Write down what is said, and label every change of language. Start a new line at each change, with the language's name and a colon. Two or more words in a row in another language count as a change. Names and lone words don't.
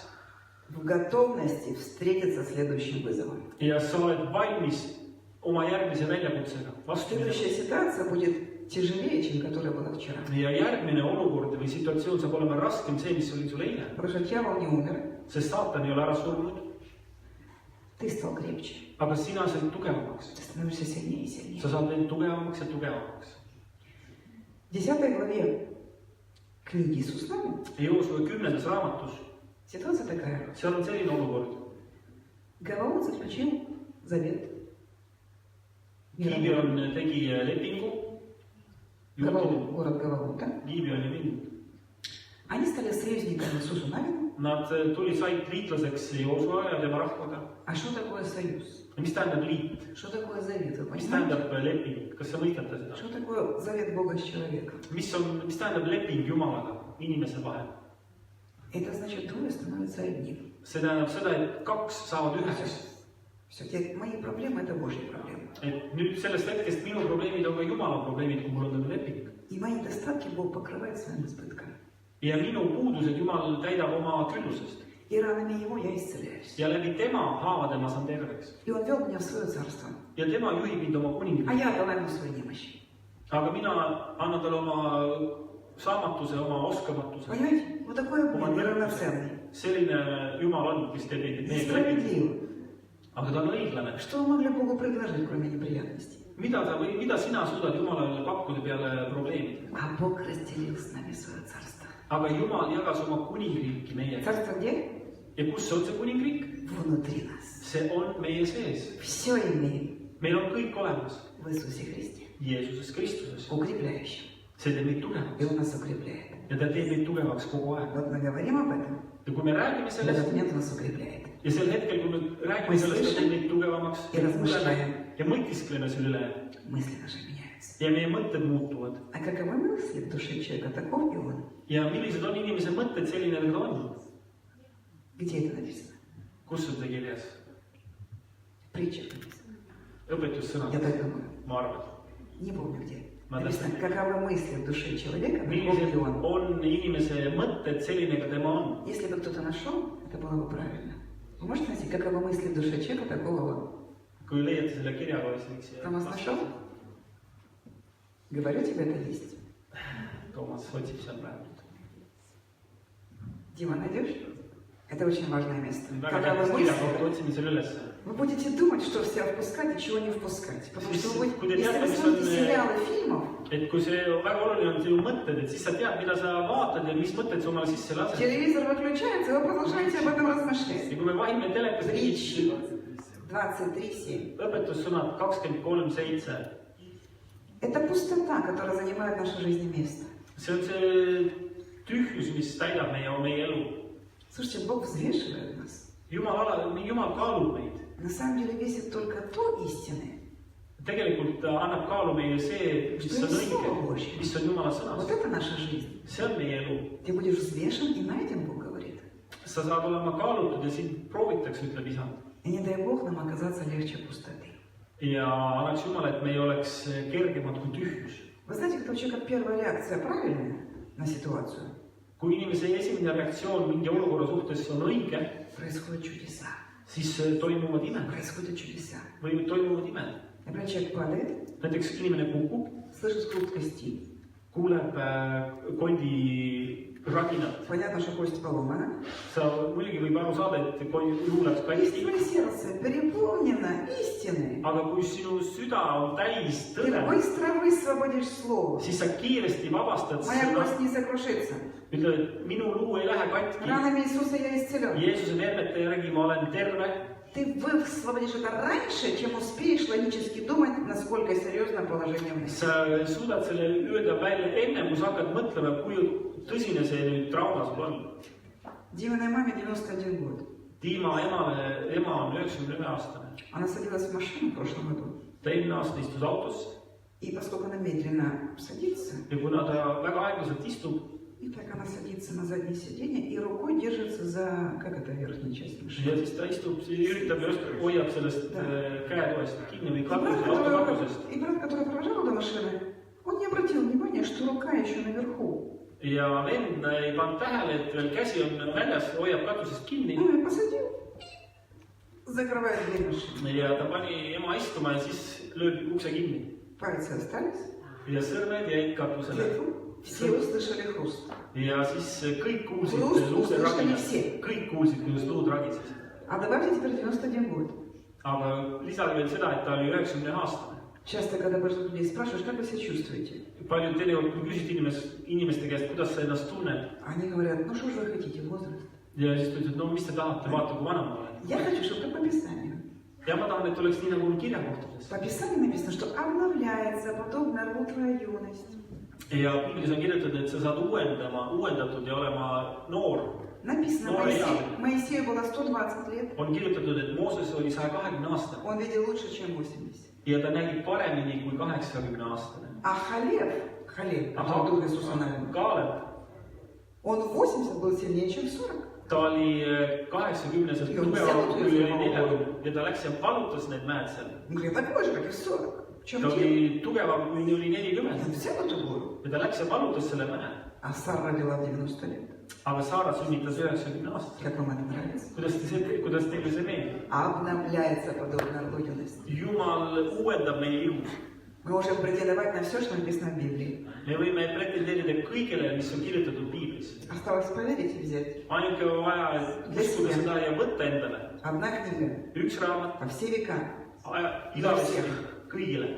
Russian: в готовности встретиться с следующим вызовом.
Estonian: ja sa oled valmis oma järgmise väljakutsega vastu minema.
Russian: Следующая ситуация будет тяжелее, чем которая была вчера.
Estonian: Ja järgmine olukord või situatsioon saab olema raskem see, mis oli sul eile.
Russian: Потому что дьявол не умер,
Estonian: Sest saatan ei ole ära surnud,
Russian: ты стал крепче.
Estonian: aga sina said tugevamaks.
Russian: Ты становишься сильнее и сильнее.
Estonian: Sa saad veel tugevamaks ja tugevamaks.
Russian: В 10 главе книги Иисус Навин
Estonian: Joosua 10. raamatus,
Russian: ситуация такая.
Estonian: seal on selline olukord.
Russian: Гаваон заключил завет.
Estonian: Gibeon tegi lepingu.
Russian: Гаваон, город Гаваон, да?
Estonian: Gibeoni linn.
Russian: Они стали союзниками Иисусу Навину.
Estonian: Nad said liitlaseks Joosua ja tema rahvaga.
Russian: А что такое союз?
Estonian: Ja mis tähendab liit?
Russian: Что такое завет? Вы
Estonian: Mis
Russian: понимаете?
Estonian: tähendab leping? Kas sa mõistate seda?
Russian: Что такое завет Бога с человеком?
Estonian: Mis tähendab leping Jumalaga, inimese vahel?
Russian: Это значит, двое становятся одним.
Estonian: See tähendab seda, et kaks saavad üheks.
Russian: Все, мои проблемы – это Божьи проблемы.
Estonian: Et nüüd sellest hetkest minu probleemid on ka Jumala probleemid, kui mul on nagu leping.
Russian: И мои недостатки Бог покрывает своим избытком.
Estonian: Ja minu puudused Jumal täidab oma küllusest.
Russian: И ранами Его я исцеляюсь.
Estonian: Ja läbi tema haavade ma saan terveks.
Russian: И Он вел меня в свое царство.
Estonian: Ja tema juhib mind oma
Russian: А
Estonian: kuningriiki.
Russian: я отдала Ему свои немощи.
Estonian: Aga mina annan talle oma saamatuse, oma oskamatuse.
Russian: Понимаете? Вот такой Бог неравноценный.
Estonian: Selline Jumal on, kes teeb meid leping.
Russian: Несправедливый.
Estonian: Aga ta on õiglane.
Russian: Что вы могли Богу предложить, кроме неприятностей?
Estonian: Mida sina suudad Jumalale pakkuda peale probleemide?
Russian: А Бог разделил с нами свое царство.
Estonian: Aga Jumal jagas oma kuningriiki meiega.
Russian: Царство где?
Estonian: Ja kus on see kuningriik?
Russian: Внутри нас.
Estonian: See on meie sees.
Russian: Все имеем
Estonian: Meil on kõik olemas.
Russian: в Иисусе Христе.
Estonian: Jeesuses Kristuses.
Russian: Укрепляющим.
Estonian: See teeb meid
Russian: И
Estonian: tugevaks.
Russian: Он нас укрепляет.
Estonian: Ja ta teeb meid tugevaks kogu aeg.
Russian: Вот мы говорим об этом.
Estonian: Ja kui me räägime
Russian: В
Estonian: sellest
Russian: этот момент Он нас укрепляет.
Estonian: ja sel hetkel, kui me räägime sellest, ta teeb meid tugevamaks
Russian: Ja размышляем.
Estonian: ja mõtiskleme selle üle
Russian: Мысли наши меняются.
Estonian: ja meie mõtted muutuvad.
Russian: А каковы мысли в душе человека, таков и он.
Estonian: Ja millised on inimese mõtted, selline nagu ta on?
Russian: Где это написано?
Estonian: Kus on see kirjas?
Russian: Притча написано.
Estonian: Õpetussõnad,
Russian: Я так думаю.
Estonian: ma arvan.
Russian: Не помню где.
Estonian: Ma
Russian: Написано,
Estonian: täpselt.
Russian: каковы мысли в душе человека, таков
Estonian: Millised
Russian: и он.
Estonian: on inimese mõtted, selline ka tema on?
Russian: Если бы кто-то нашел, это было бы правильно. Вы можете найти, каковы мысли в душе человека, такого он.
Estonian: Kui leiate selle kirja kohe, siis võiks
Russian: Томас нашел? Говорю тебе, это есть.
Estonian: Toomas otsib seal praegu.
Russian: Дима, найдешь? Это очень важное место.
Estonian: Väga
Russian: Каковы
Estonian: tähtis kirja kohta,
Russian: мысли?
Estonian: otsime selle ülesse.
Russian: Вы будете думать, что в себя впускать и чего не впускать. Потому что вы, Куда если я вы там смотрите сон- сериалы, фильмов,
Estonian: Et kui see väga oluline on sinu mõtted, et siis sa tead, mida sa vaatad ja mis mõtted sa omale sisse lased.
Russian: телевизор выключается, и вы продолжаете об этом размышлять.
Estonian: Ja kui me vahime telekast
Russian: Притчи 23:7.
Estonian: õpetussõnad 23:7.
Russian: Это пустота, которая занимает в нашей жизни место.
Estonian: See on see tühjus, mis täidab meie elu.
Russian: Слушайте, Бог взвешивает нас.
Estonian: Jumal kaalub meid.
Russian: На самом деле весит только то истины,
Estonian: tegelikult annab kaalu meie see, mis on õige, mis on Jumala sõnas.
Russian: Вот это наша жизнь.
Estonian: See on meie elu.
Russian: Ты будешь взвешен и найден, Бог говорит.
Estonian: Sa saad olema kaalutud ja sind proovitakse, ütleb Isa.
Russian: И не дай Бог нам оказаться легче пустоты.
Estonian: Ja annaks Jumal, et me ei oleks kergemad kui tühjus.
Russian: Вы знаете, когда у человека первая реакция правильная на ситуацию,
Estonian: Kui inimese esimene reaktsioon mingi olukorra suhtes on õige,
Russian: происходят чудеса.
Estonian: siis toimuvad imed.
Russian: Происходят чудеса.
Estonian: Või toimuvad imed.
Russian: Например, человек падает,
Estonian: Näiteks inimene kukub,
Russian: слышит скрип кости.
Estonian: kuuleb kondi raginat.
Russian: Понятно, что кость поломана.
Estonian: Sa muidugi võib aru saada, et luu läks
Russian: И
Estonian: katki.
Russian: твое сердце переполнено истиной.
Estonian: Aga kui sinu süda on täis
Russian: Ты
Estonian: tõde,
Russian: быстро высвободишь слово.
Estonian: siis sa kiiresti vabastad
Russian: Моя
Estonian: seda.
Russian: кость не сокрушится.
Estonian: Ütle, et minu luu ei lähe katki.
Russian: Ранами Иисуса я исцелен.
Estonian: Jeesuse neemete järgi ma olen terve.
Russian: Ты высвободишь это раньше, чем успеешь логически думать, насколько серьезно положение в нас.
Estonian: Sa suudad selle öelda välja enne, kui sa hakkad mõtlema, kui tõsine see nüüd trauma sul on.
Russian: Диминой маме 91 год.
Estonian: Tiima ema on 91-aastane.
Russian: Она садилась в машину в прошлом году.
Estonian: Ta eelmine aasta istus autosse
Russian: И поскольку она медленно садится,
Estonian: ja kuna ta väga aeglaselt istub,
Russian: и так она садится на заднее сиденье и рукой держится за, как это, верхняя часть машины.
Estonian: ja siis ta istub, üritab ja hoiab sellest käetoest kinni või
Russian: И брат,
Estonian: autokatusest.
Russian: который провожал до машины, он не обратил внимания, что рука еще наверху.
Estonian: Ja vend ei pannud tähele, et veel käsi on väljas, hoiab katusest kinni.
Russian: Он ее посадил и закрывает дверь машины.
Estonian: Ja ta pani ema istuma ja siis lööb ukse kinni.
Russian: Пальцы остались.
Estonian: Ja sõrmed jäid katusele.
Russian: Все услышали хруст.
Estonian: Ja siis kõik kuulsid
Russian: Хруст
Estonian: luude
Russian: услышали
Estonian: raginat.
Russian: все.
Estonian: Kõik kuulsid, kuidas luud ragisesid.
Russian: А добавьте теперь 91 год.
Estonian: Aga lisage veel seda, et ta oli 90-aastane.
Russian: Часто, когда больших людей спрашиваешь, как вы себя чувствуете?
Estonian: Paljud teinekord, kui küsid inimeste käest, kuidas sa ennast tunned,
Russian: Они говорят, ну что же вы хотите, возраст?
Estonian: ja siis ta ütleb, no mis te tahate, vaata kui vana ma olen.
Russian: Я хочу, чтобы как по Писанию.
Estonian: Ja ma tahan, et oleks nii nagu kirjakohtades.
Russian: По Писанию написано, что обновляется подобно рву твоя юность.
Estonian: Ja Piiblis on kirjutatud, et sa saad uuendatud ja olema noor.
Russian: Написано, Ну, Моисею было 120 лет.
Estonian: On kirjutatud, et Mooses oli 120-aastane
Russian: Он видел лучше, чем 80.
Estonian: ja ta nägi paremini kui 80-aastane.
Russian: А Халев, который друг Иисуса Навина,
Estonian: Kaalep,
Russian: он 80 был сильнее, чем 40.
Estonian: ta oli 80-selt tugevam kui 40 ja ta läks ja valutas need mäed seal.
Russian: Он говорит, такой же, как и 40. В чем
Estonian: Ta
Russian: дело?
Estonian: oli tugevam kui oli 40
Russian: Он взял эту гору.
Estonian: ja ta läks ja valutas selle mäe.
Russian: А Сара родила в 90 лет.
Estonian: Aga Saara sünnitas 90-aastaselt.
Russian: Как вам это нравится?
Estonian: Kuidas teile see meeldib?
Russian: Обновляется подобно рву юность.
Estonian: Jumal uuendab meie ihu.
Russian: Мы можем претендовать на все, что написано в Библии.
Estonian: Me võime pretendeerida kõigele, mis on kirjutatud Piiblis.
Russian: Осталось поверить и взять.
Estonian: Ainuke on vaja uskuda seda ja võtta endale.
Russian: Одна книга
Estonian: Üks raamat,
Russian: по все века.
Estonian: igavesti, kõigile,